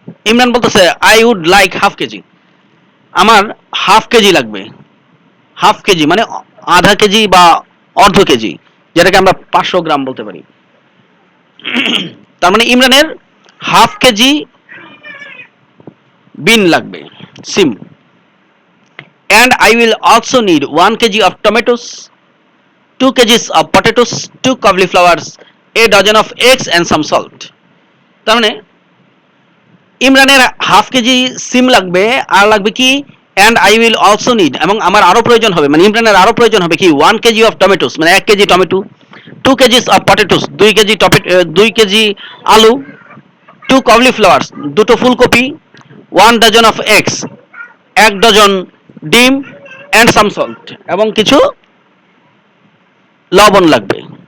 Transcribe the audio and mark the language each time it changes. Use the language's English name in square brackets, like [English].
[Bangla] ইমরান বলতেছে [English] I would like half KG, [Bangla] আমার half KG লাগবে। হাফ কেজি মানে আধা কেজি বা অর্ধ কেজি, যেটাকে আমরা 500 গ্রাম বলতে পারি। তার মানে ইমরানের হাফ কেজি বিন লাগবে, সিম। [English] And I will also need 1 kg of tomatoes, 2 kgs of potatoes, 2 cauliflowers, a dozen of eggs and some salt. [Bangla] তার মানে ইমরানের হাফ কেজি সিম লাগবে, আর লাগবে কি [English] and I will also need, [Bangla] এবং আমার আরো প্রয়োজন হবে, মানে ইমরানের আরো প্রয়োজন হবে কি [English] 1 kg of tomatoes [Bangla] মানে 1 KG tomato, [English] 2 kgs of potatoes [Bangla] 2 KG আলু, [English] 2 cauliflowers [Bangla] দুটো ফুলকপি, [English] 1 dozen of eggs [Bangla] 1 ডজন ডিম, [English] and some salt [Bangla] এবং কিছু লবণ লাগবে।